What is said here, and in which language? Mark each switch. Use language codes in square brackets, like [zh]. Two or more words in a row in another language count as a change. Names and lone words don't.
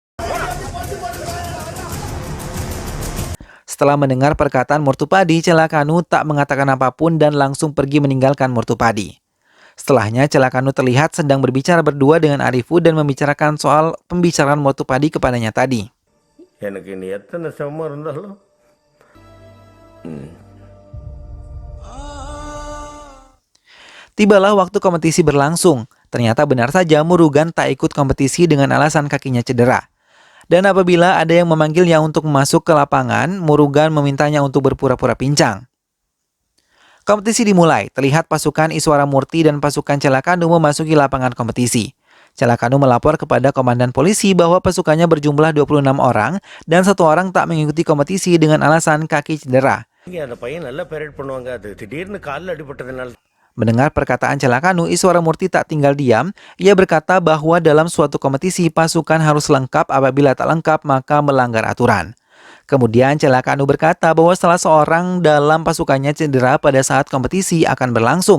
[id] Setelah mendengar perkataan Murtupadi, Celakanu tak mengatakan apapun dan langsung pergi meninggalkan Murtupadi. Setelahnya, Celakanu terlihat sedang berbicara berdua dengan Arifu dan membicarakan soal pembicaraan Murtupadi kepadanya tadi. [ta] எனக்கு நீ எத்தனை சமம் இருந்தாலும் [id] Tibalah waktu kompetisi berlangsung. Ternyata benar saja Murugan tak ikut kompetisi dengan alasan kakinya cedera. Dan apabila ada yang memanggilnya untuk masuk ke lapangan, Murugan memintanya untuk berpura-pura pincang. Kompetisi dimulai. Terlihat pasukan Iswara Murti dan pasukan Celakanu memasuki lapangan kompetisi. Celakanu melapor kepada komandan polisi bahwa pasukannya berjumlah 26 orang dan satu orang tak mengikuti kompetisi dengan alasan kaki cedera. [ta] இங்கே அந்த பையன் நல்லா பெரேட் பண்ணுவாங்க, அது திடீர்னு காலில் அடிபட்டதுனால. [id] Mendengar perkataan Celakanu, Iswara Murti tak tinggal diam. Ia berkata bahwa dalam suatu kompetisi pasukan harus lengkap, apabila tak lengkap maka melanggar aturan. Kemudian Celakanu berkata bahwa salah seorang dalam pasukannya cedera pada saat kompetisi akan berlangsung.